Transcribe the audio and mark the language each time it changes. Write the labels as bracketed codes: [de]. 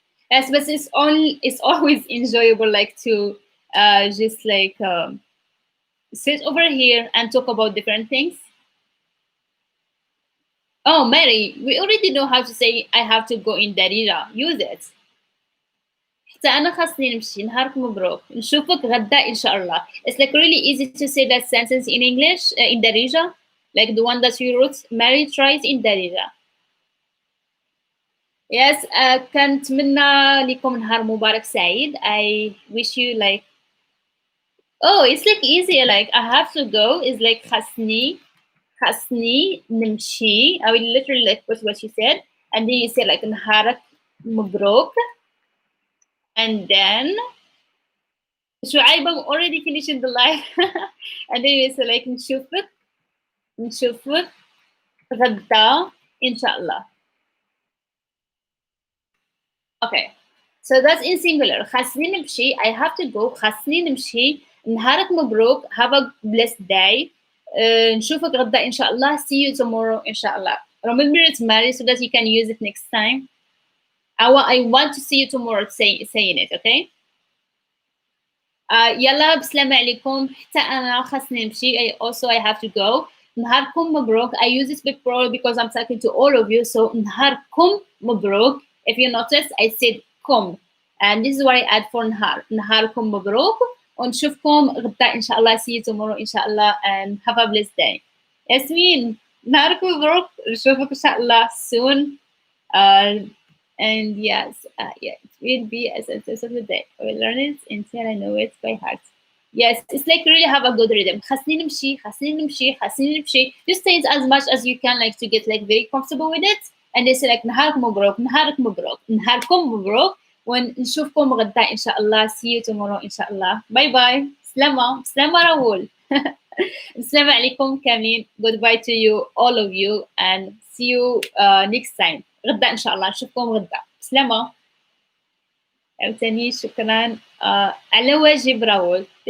[en] Yes, but it's always enjoyable, like to just like sit over here and talk about different things. Oh, Mary, we already know how to say I have to go in Darija. Use it. [ar] حتى أنا خاصني نمشي نهارك مبروك نشوفك غدا إن شاء الله. [en] It's like really easy to say that sentence in English in Darija, like the one that you wrote. Mary tries in Darija. [ar] Yes, كنتمنى لكم نهار مبارك سعيد. [en] I wish you like, oh, it's like easy, like I have to go is like [ar] خاصني نمشي. [en] I will literally like what you said, and then you say like [ar] نهارك مبروك, [en] and then شعيب, I'm already finishing the live. and then you say like [ar] نشوفك غدا إن شاء الله. [en] Okay, so that's in singular. [ar] خاصني نمشي, [en] I have to go. [ar] خاصني نمشي. نهارك مبروك, [en] have a blessed day. [ar] نشوفك غدا إن شاء الله. [en] See you tomorrow إن شاء الله. Remember it's Mary so that you can use it next time. I want to see you tomorrow saying it, okay? [ar] يلا بسلامة عليكم. حتى أنا خاصني نمشي. [en] I have to go. [ar] نهاركم مبروك. [en] I use this big plural because I'm talking to all of you. [ar] So نهاركم مبروك. [en] If you notice, I said كم. And this is what I add for نهار. [ar] نهاركم مبروك. ونشوفكم غدا إن شاء الله. [en] See you tomorrow [ar] إن شاء الله. [en] And have a blessed day. ياسمين, [ar] نهاركم مبروك. نشوفك إن شاء الله soon. [en] And yes, yeah, it will be a sentence of the day. I will learn it until I know it by heart. Yes, it's like really have a good rhythm. [ar] خاصني نمشي, خاصني نمشي, خاصني نمشي. [en] Just say it as much as you can, like to get like very comfortable with it. And they say like [ar] نهارك مبروك, نهارك مبروك, نهاركم مبروك. ونشوفكم غدا إن شاء الله. [en] See you tomorrow إن شاء الله. Bye bye. [ar] سلامة, سلامة راهول. السلام عليكم كاملين. [en] Goodbye to you, all of you, and see you next time. [ar] غدا إن شاء الله. نشوفكم غدا. سلامة. عاوتاني شكرا على واجب راول.